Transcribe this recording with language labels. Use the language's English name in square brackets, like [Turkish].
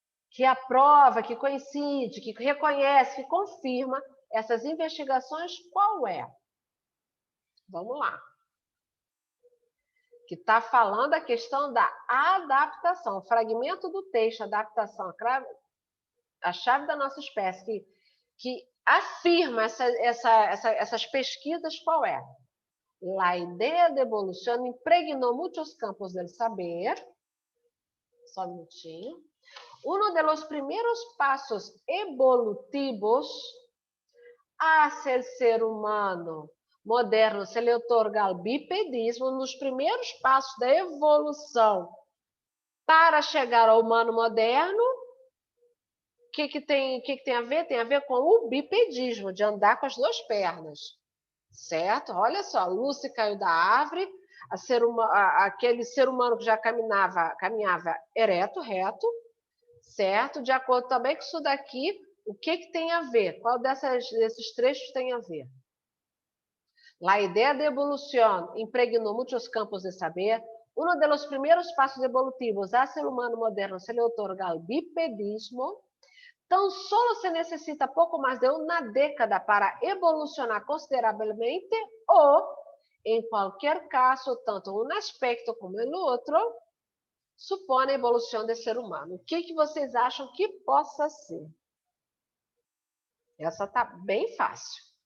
[Portuguese] Que aprova, que coincide, que reconhece, que confirma essas investigações, qual é? Vamos lá. Que está falando a questão da adaptação, o fragmento do texto, adaptação, a chave da nossa espécie, que afirma essas pesquisas, qual é? [Spanish] La idea de evolución impregnó muchos campos del saber. [Portuguese] Só um minutinho. [Spanish] Uno de los primeros pasos evolutivos hacia el ser humano moderno se le otorga al bipedismo, [Portuguese] nos primeiros passos da evolução para chegar ao humano moderno. O que tem a ver? Tem a ver com o bipedismo, de andar com as duas pernas. Certo? Olha só, Lucy caiu da árvore, aquele ser humano que já caminhava ereto, reto, certo? De acordo também com isso daqui, o que tem a ver? Qual desses trechos tem a ver? [Spanish] La idea de evolución impregnó muchos campos de saber. Uno de los primeros pasos evolutivos hacia el humano moderno se le otorga al bipedismo. [Portuguese] Então, solo se necessita pouco mais de uma década para evolucionar consideravelmente ou, em qualquer caso, tanto um aspecto como o outro, supõe a evolução do ser humano. O que vocês acham que possa ser? Essa está bem fácil.